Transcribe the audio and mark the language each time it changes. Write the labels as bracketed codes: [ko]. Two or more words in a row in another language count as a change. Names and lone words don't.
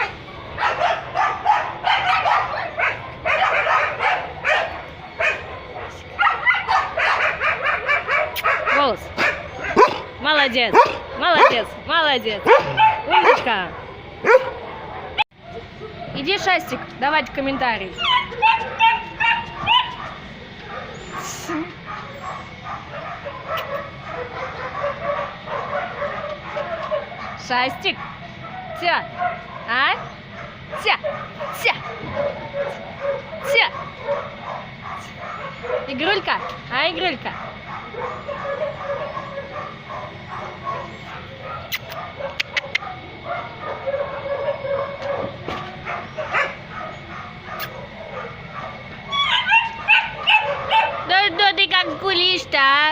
[ru] Голос. Молодец. Молодец. Молодец. Умничка. Иди, Шастик, давать комментарий. Шастик. Тя. А? Тя. Тя. Тя. Игрулька. А, Игрулька? Да ты как гулишь-то, а?